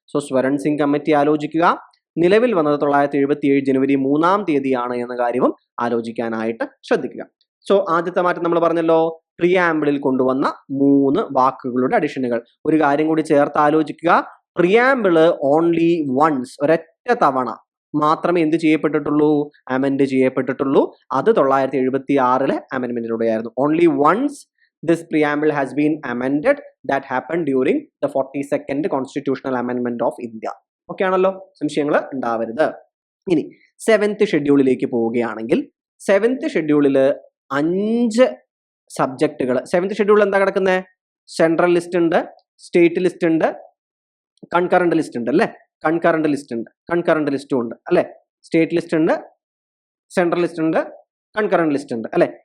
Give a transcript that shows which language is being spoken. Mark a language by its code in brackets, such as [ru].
[ml] So Swaran Singh committee ആലോചിക്കുക. നിലവിൽ വന്നത് 977 ജനുവരി 3-ാം തീയതിയാണ് എന്ന കാര്യവും ആലോചിക്കാനായിട്ട് ശ്രദ്ധിക്കുക. സോ ആദ്യത്തെ മാറ്റം നമ്മൾ പറഞ്ഞല്ലോ, പ്രിയാമ്പിളിൽ കൊണ്ടുവന്ന 3 വാക്കുകളുടെ അഡിഷനുകൾ. ഒരു കാര്യം കൂടി ചേർത്ത് ആലോചിക്കുക, പ്രിയാമ്പിള് ഓൺലി വൺസ്, ഒരൊറ്റ തവണ മാത്രമേ എന്ത് ചെയ്യപ്പെട്ടിട്ടുള്ളൂ, അമെൻഡ് ചെയ്യപ്പെട്ടിട്ടുള്ളൂ. അത് 976 അമെന്റ്മെന്റിലൂടെയായിരുന്നു. [en] Only once this preamble has been amended, that happened during the 42nd constitutional amendment of India. [ml] Okay ആണല്ലോ, സംശയങ്ങൾ ഉണ്ടാവരുത്. ഇനി 7th ഷെഡ്യൂളിലേക്ക് പോവുകയാണെങ്കിൽ 7th ഷെഡ്യൂളിൽ 5 സബ്ജക്റ്റുകൾ. 7th ഷെഡ്യൂളിൽ എന്താ കിടക്കുന്നത്? സെൻട്രൽ ലിസ്റ്റ് ഉണ്ട്, സ്റ്റേറ്റ് ലിസ്റ്റ് ഉണ്ട്, കൺകറന്റ് ലിസ്റ്റ് ഉണ്ട്, അല്ലെ. കൺകറന്റ് ലിസ്റ്റും ഉണ്ട്, അല്ലെ. സ്റ്റേറ്റ് ലിസ്റ്റ് ഉണ്ട്, സെൻട്രൽ ലിസ്റ്റ് ഉണ്ട്, കൺകറന്റ് ലിസ്റ്റ് ഉണ്ട്, അല്ലെ.